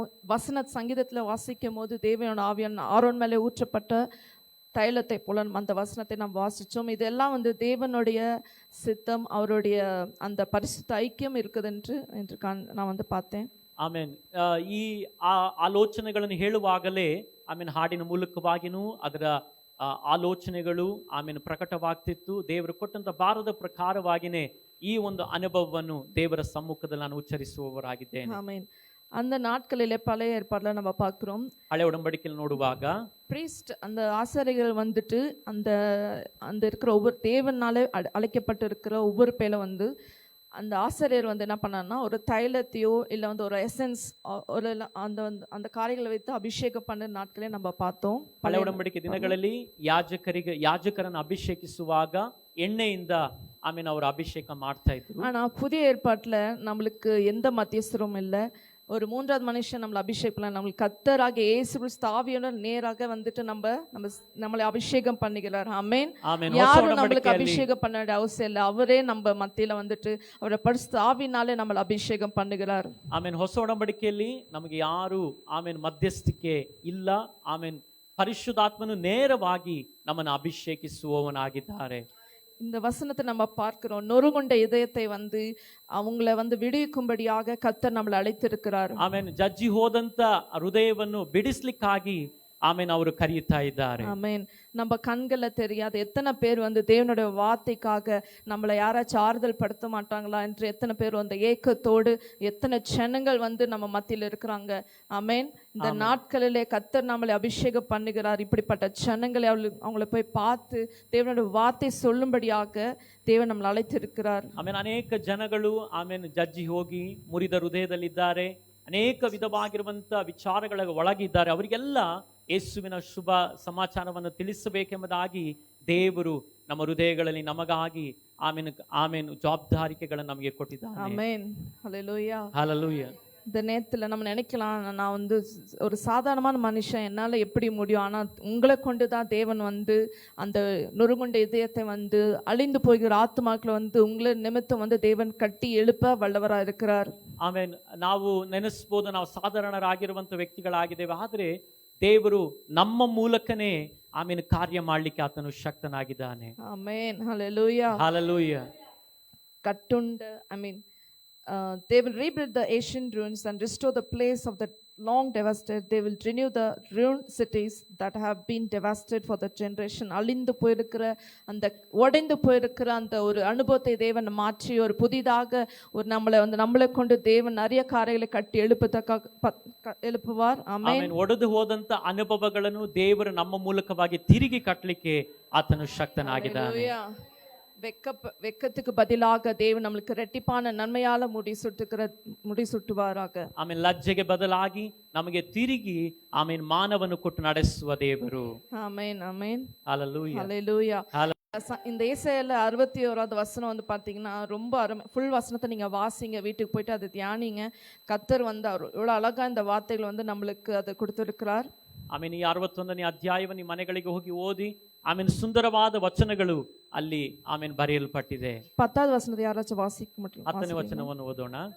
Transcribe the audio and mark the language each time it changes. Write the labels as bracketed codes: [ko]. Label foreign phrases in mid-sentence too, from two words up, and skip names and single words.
[ta] வசன சங்கீதத்துல வாசிக்கும் போது தேவனோட ஆவியான ஆரோன் மேலே ஊற்றப்பட்ட தைலத்தை போல அந்த வசனத்தை நாம் வாசிச்சோம். இதெல்லாம் வந்து தேவனுடைய சித்தம், அவருடைய அந்த பரிசுத்த ஐக்கியம் இருக்குது என்று நான் வந்து பார்த்தேன். [kn] ಆಮೇನ್. ಈ ಆಲೋಚನೆಗಳನ್ನು ಹೇಳುವಾಗಲೇ ಹಾಡಿನ ಮೂಲಕವಾಗಿನೂ ಅದರ ಆಲೋಚನೆಗಳು ಪ್ರಕಟವಾಗ್ತಿತ್ತು. ದೇವರು ಕೊಟ್ಟಂತ ಭಾರದ ಪ್ರಕಾರವಾಗಿನೇ ಈ ಒಂದು ಅನುಭವವನ್ನು ದೇವರ ಸಮ್ಮುಖದಲ್ಲಿ ನಾನು ಉಚ್ಚರಿಸುವವರಾಗಿದ್ದೇನೆ. ಆಮೆನ್. [ta] அந்த நாட்களிலே பழைய ஏற்பாடுல நம்ம பார்க்கிறோம். [kn] ಹಳೆ ಒಡಂಬಡಿಕೆಯಲ್ಲಿ ನೋಡುವಾಗ [ta] பிரீஸ்ட் அந்த ஆசாரிகள் வந்துட்டு அந்த இருக்கிற ஒவ்வொரு தேவனாலே அழைக்கப்பட்டு இருக்கிற ஒவ்வொரு பேரை வந்து அந்த ஆசிரியர் வந்து என்ன பண்ணாருன்னா ஒரு தைலத்தையோ இல்லை வந்து ஒரு எசன்ஸ் ஒரு அந்த காரியங்களை வைத்து அபிஷேகம் பண்ண நாட்களே நம்ம பார்த்தோம். [kn] ಹಳೆ ಒಡಂಬಡಿಕೆ ದಿನಗಳಲ್ಲಿ ಯಾಜಕರನ್ನು ಅಭಿಷೇಕಿಸುವಾಗ ಎಣ್ಣೆಯಿಂದ ಅವರು ಅಭಿಷೇಕ ಮಾಡ್ತಾ ಇದ್ರು. [ta] ஆனா புதிய ஏற்பாட்டுல நம்மளுக்கு எந்த மத்தியஸ்தரும் இல்லை. ஒரு மூன்றாவது மனுஷன் நம்மளை அபிஷேகம் பண்ண நம்மளுக்கு கர்த்தராகிய இயேசு கிறிஸ்து ஆவியோட நேராக வந்துட்டு நம்மளை அபிஷேகம் பண்ணுகிறார். ஆமென். [kn] ಆಮೆನ್. [ta] யாரும் நம்மளுக்கு அபிஷேகம் பண்ண வேண்டிய அவசியம் இல்லை. அவரே நம்ம மத்தியில வந்துட்டு அவரை பரிசுத்த ஆவினாலே நம்மளை அபிஷேகம் பண்ணுகிறார். [kn] ಹೊಸ ಒಡಂಬಡಿಕೆಯಲ್ಲಿ ನಮಗೆ ಯಾರು ಮಧ್ಯಸ್ಥಿಕೆ ಇಲ್ಲ. ಪರಿಶುದ್ಧಾತ್ಮನು ನೇರವಾಗಿ ನಮ್ಮನ್ನು ಅಭಿಷೇಕಿಸುವವನಾಗಿದ್ದಾರೆ. [ta] இந்த வசனத்தை நம்ம பார்க்கிறோம். நொறுங்குண்ட இதயத்தை வந்து அவங்கள வந்து விடுவிக்கும்படியாக கர்த்தர் நம்மளை அழைத்திருக்கிறார். [kn] ಜಜ್ಜಿ ಹೋದಂತ ಹೃದಯವನ್ನು ಬಿಡಿಸ್ಲಿಕ್ಕಾಗಿ ಅವರು ಕರೆಯುತ್ತಾ ಇದ್ದಾರೆ. [ta] ஆமென். நம்ம கண்கள்ல தெரியாத எத்தனை பேர் வந்து தேவனுடைய வார்த்தைக்காக நம்மளை யாராச்சும் ஆறுதல் படுத்த மாட்டாங்களா என்று எத்தனை பேர் அந்த ஏக்கத்தோடு எத்தனை ஜனங்கள் வந்து நம்ம மத்தியில் இருக்கிறாங்க. ஆமென். இந்த நாட்களிலே கர்த்தர் நம்மளை அபிஷேகம் பண்ணுகிறார். இப்படிப்பட்ட ஜனங்களை அவங்கள போய் பார்த்து தேவனுடைய வார்த்தை சொல்லும்படியாக தேவன் நம்மளை அழைத்திருக்கிறார். [kn] ಅನೇಕ ಜನಗಳು ಜಜ್ಜಿ ಹೋಗಿ ಮುರಿದ ಹೃದಯದಲ್ಲಿದ್ದಾರೆ. ಅನೇಕ ವಿಧವಾಗಿರುವಂತ ವಿಚಾರಗಳ ಒಳಗಿದ್ದಾರೆ. ಅವರಿಗೆಲ್ಲ ಯೇಸುವಿನ ಶುಭ ಸಮಾಚಾರವನ್ನು ತಿಳಿಸಬೇಕೆಂಬುದಾಗಿ ದೇವರು ನಮ್ಮ ಹೃದಯಗಳಲ್ಲಿ ನಮಗಾಗಿ ಆಮೇನ್ ಜವಾಬ್ದಾರಿಕೆಗಳನ್ನು ನಮಗೆ ಕೊಟ್ಟಿದ್ದಾರೆ. ಆಮೆನ್. ಹಲ್ಲೆಲೂಯಾ. ಹಲ್ಲೆಲೂಯಾ. [ta] இந்த நேரத்தில் நம்ம நினைக்கலாம், நான் வந்து ஒரு சாதாரணமான மனுஷன், என்னால் எப்படி முடியும்? ஆனால் உங்களை கொண்டு தான் தேவன் வந்து அந்த நொறுங்குண்ட இதயத்தை வந்து அழிந்து போகிற ஆத்மாக்களை வந்து உங்களை நிமித்தம் வந்து தேவன் கட்டி எழுப்ப வல்லவராக இருக்கிறார். [kn] ಆಮೇನ್. ನಾವು ನೆನೆಸ್ಬೋದು ನಾವು ಸಾಧಾರಣರಾಗಿರುವಂತ ವ್ಯಕ್ತಿಗಳಾಗಿದ್ದೇವೆ. ಆದರೆ ದೇವರು ನಮ್ಮ ಮೂಲಕನೇ ಕಾರ್ಯ ಮಾಡಲಿಕ್ಕೆ ಆತನು ಶಕ್ತನಾಗಿದ್ದಾನೆ. ಆಮೆನ್. ಹಲ್ಲೆಲೂಯಾ. ಹಲ್ಲೆಲೂಯಾ. [en] ಕಟ್ಟುಂಡ they will rebuild the ancient ruins and restore the place of the long devastated. They will renew the ruined cities that have been devastated for the generation. [ta] அழிந்து போயிருக்கிற அந்த உடைந்து போயிருக்கிற அந்த ஒரு அனுபவத்தை தேவன் மாற்றி ஒரு புதிதாக ஒரு நம்மளை கொண்டு தேவன் நிறைய காரியங்களை கட்டி எழுப்புவார். [kn] ಆಮೆನ್. ಒಡೆದು ಹೋದಂತ ಅನುಭವಗಳನ್ನು ದೇವರು ನಮ್ಮ ಮೂಲಕವಾಗಿ ತಿರುಗಿ ಕಟ್ಟಲಿಕ್ಕೆ ಆತನು ಶಕ್ತನಾಗಿದ್ದಾನೆ. [ta] வெக்கத்துக்கு பதிலாக தேவன் நம்மளுக்கு ரெட்டிப்பான நன்மையால முடி சுட்டுவாராக. [kn] ಲಜ್ಜೆಗೆ ಬದಲಾಗಿ ನಮಗೆ ತಿರುಗಿ ಮಾನವನ್ನು ಕೊಟ್ಟು ನಡೆಸುವ ದೇವರು. [ta] ஆமென். ஆமென். ஹல்லேலூயா. ஹல்லேலூயா. இந்த ஏசாயால 61வது வசனம் வந்து பாத்தீங்கன்னா ரொம்ப ஃபுல் வசனத்தை நீங்க வாசிங்க, வீட்டுக்கு போயிட்டு அதை தியானிங்க. கர்த்தர் வந்து எவ்வளவு அழகா இந்த வார்த்தைகள் வந்து நம்மளுக்கு அதை கொடுத்திருக்கிறார். [kn] ಈ 61ನೇ ಅಧ್ಯಾಯವನ್ನು ಮನೆಗಳಿಗೆ ಹೋಗಿ ಓದಿ ಸುಂದರವಾದ ವಚನಗಳು ಅಲ್ಲಿ ಬರೆಯಲ್ಪಟ್ಟಿದೆ. [ta] 10வது வசனத்தை யாராச்சும் வாசிக்க முடியும்? [kn] 10ನೇ ವಚನವನ್ನು ಓದೋಣ.